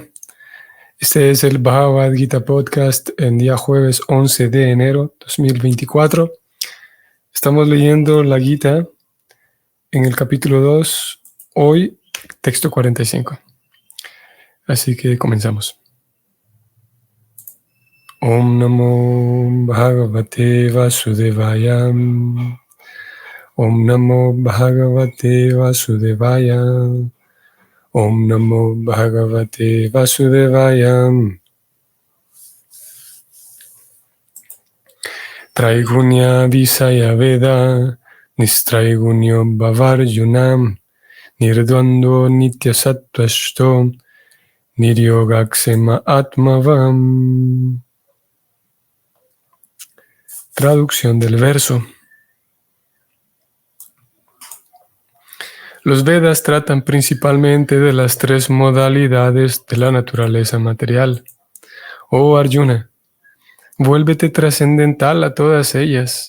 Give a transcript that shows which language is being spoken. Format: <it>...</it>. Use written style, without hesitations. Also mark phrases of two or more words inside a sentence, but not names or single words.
<es>Este es el Bhagavad Gita Podcast en día jueves 11 de enero 2024. Estamos leyendo la Gita en el capítulo 2, hoy texto 45. Así que comenzamos.</es> <sa>ॐ नमो भगवते वासुदेवाय. ॐ नमो भगवते वासुदेवाय. ॐ नमो भगवते वासुदेवाय. त्रैगुण्य विषया वेदा निस्त्रैगुण्यो भवार्जुन निर्द्वन्द्वो नित्यसत्त्वस्थो निर्योगक्षेम आत्मवान्.</sa> <es>Traducción del verso. Los Vedas tratan principalmente de las tres modalidades de la naturaleza material. Oh Arjuna, vuélvete trascendental a todas ellas.</es>